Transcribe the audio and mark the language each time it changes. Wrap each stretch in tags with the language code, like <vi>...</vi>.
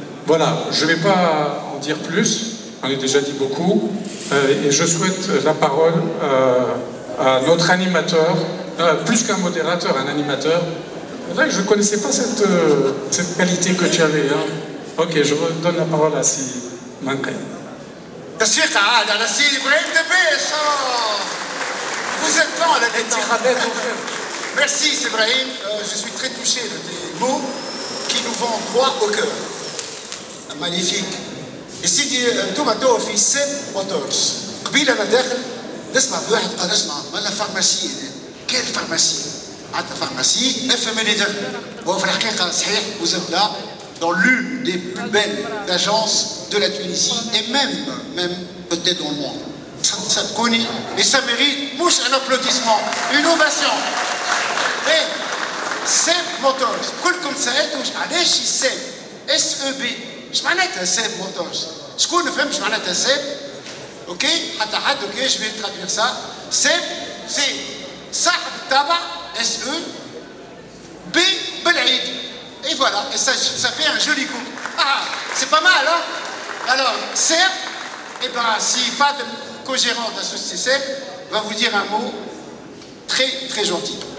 <fr>Voilà, je ne vais pas en dire plus, on a déjà dit beaucoup, et je souhaite la parole à notre animateur, plus qu'un modérateur, un animateur. Là, je ne connaissais pas cette qualité que tu avais. Hein. Ok, je redonne la parole à Si Manqay.</fr> <ar>تصفيق عاد على سيدي إبراهيم دبيش.</ar> <fr>Vous êtes lent à la détente. Merci Ibrahim, je suis très touché de tes mots qui nous vont droit au cœur. Magnifique.</fr> <ar>Et سيدي انتم تو في سيب موتورز. قبيله انا داخل نسمع في واحد قال اسمع مالا فارماسي كيف فارماسي؟ عندنا فارماسي نفهم اللي داخل. وهو في الحقيقه صحيح</ar> <fr>vous êtes là dans l'une des plus belles agences de la Tunisie et même peut-être dans le monde. Ça te connaît et ça mérite un applaudissement, une ovation.</fr> <ar>Et SEB Motors, كلكم سألتوا علاش SEB SEB ايش معناتها SEB Motors؟ شكون ما فهمش معناتها SEB؟ اوكي حتى حد اوكي</ar> <fr>je vais traduire ça.</fr> <ar>SEB c'est صاحب التابع SE B بالعيد.</ar> <fr>Et voilà, et ça fait un joli coup. Ah, c'est pas mal, hein? Alors, SEB, et ben, si Fadel, co-gérant de la société SEB, va vous dire un mot très, très gentil.</fr>